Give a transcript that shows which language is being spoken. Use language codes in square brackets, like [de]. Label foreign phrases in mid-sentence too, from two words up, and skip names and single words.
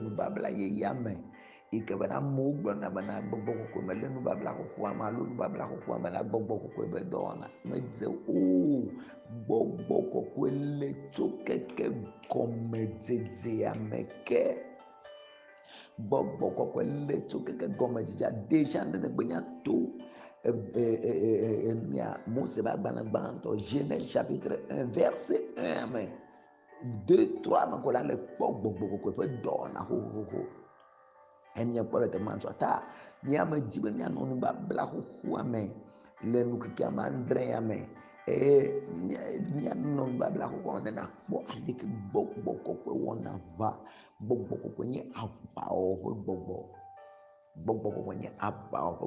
[ee] nubabla yeyea me yi ke bena amewo gblɔna bena gbɔgbɔ kɔkɔe mele nubabla xoxoa me alo nubabla xoxoa me la gbɔgbɔ kɔkɔe be dɔwɔna medze o, gbɔgbɔ kɔkɔe le tso keke gɔmedzedzea me ke gbɔgbɔ kɔkɔe le tso keke gɔmedzedzea déjà ne gbe nya to Mose ƒe agbalẽ gbãtɔ [fr] Genèse chapitre 1 verset 1 [ee] me 2, 3 me ko la le kpɔ gbɔgbɔ kɔkɔe ƒe dɔwɔna xoxoxo emiakpɔ le teƒe ma ŋutɔ ta míame dzi be míanɔ nubabla xoxoa me le nukeke ame andre ya me eye míanɔ nubabla xoxoa me ne nakpɔ aleke gbɔgbɔ kɔkɔe wɔna ʋã gbɔgbɔ kɔkɔe nye aʋawɔwɔ ƒe gbɔgbɔ, gbɔgbɔ kɔkɔe nye aʋawɔwɔ ƒe